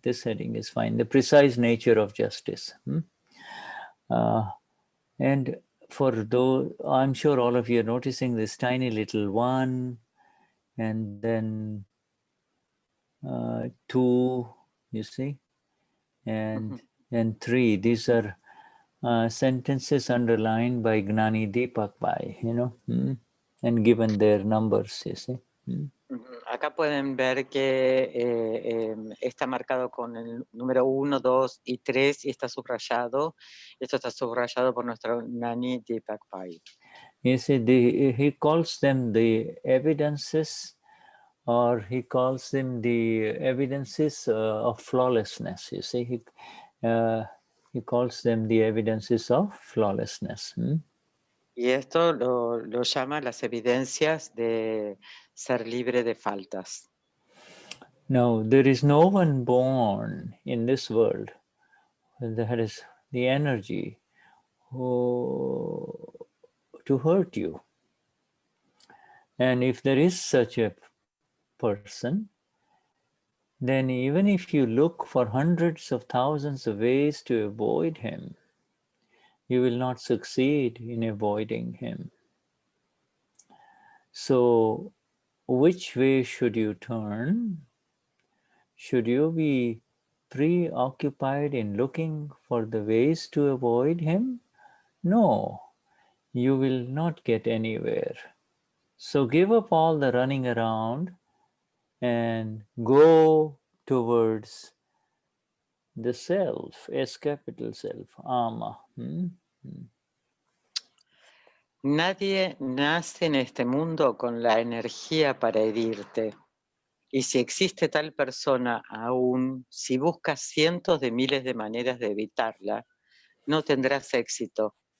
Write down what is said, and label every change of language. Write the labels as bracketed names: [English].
[English] This heading is fine. The precise nature of justice. And for those, I'm sure all of you are noticing this tiny little 1, and then 2, you see, and 3. These are sentences underlined by Gnani Purush, and given their numbers, you see. [Spanish] Acá pueden ver que está marcado con el número 1, 2 y 3 y está subrayado. Esto está subrayado por nuestro Gnani Purush. [English] You see, he calls them the evidences, or he calls them the evidences of flawlessness. You see, he calls them the evidences of flawlessness. [Spanish] Y esto lo llama las evidencias de ser libre de faltas. [English] Now, there is no one born in this world that has the energy to hurt you. And if there is such a person, then even if you look for hundreds of thousands of ways to avoid him, you will not succeed in avoiding him. So, which way should you turn? Should you be preoccupied in looking for the ways to avoid him? No, you will not get anywhere. So give up all the running around and go towards the self, S capital self, Ama. [Spanish] Nadie nace en este mundo con la energía para herirte. Y si existe tal persona aún, si buscas cientos de miles de maneras de evitarla, no tendrás éxito.